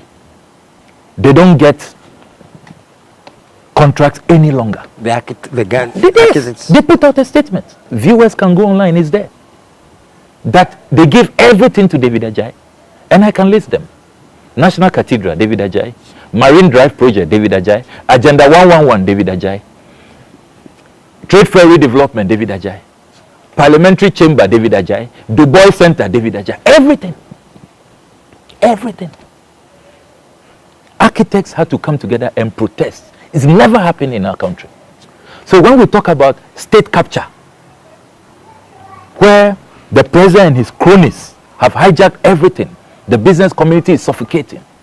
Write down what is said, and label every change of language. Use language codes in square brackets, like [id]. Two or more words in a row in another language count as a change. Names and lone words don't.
[en] They don't get contracts any longer. They put out a statement. Viewers can go online, it's there. That they give everything to David Ajayi. And I can list them. National Cathedral, David Ajayi. Marine Drive Project, David Ajayi. Agenda 111, David Ajayi. Trade Fair Redevelopment, David Ajayi. Parliamentary Chamber, David Ajayi. Dubois Center, David Ajayi. Everything. Everything. Architects had to come together and protest. It's never happened in our country. So when we talk about state capture, where the president and his cronies have hijacked everything, the business community is suffocating.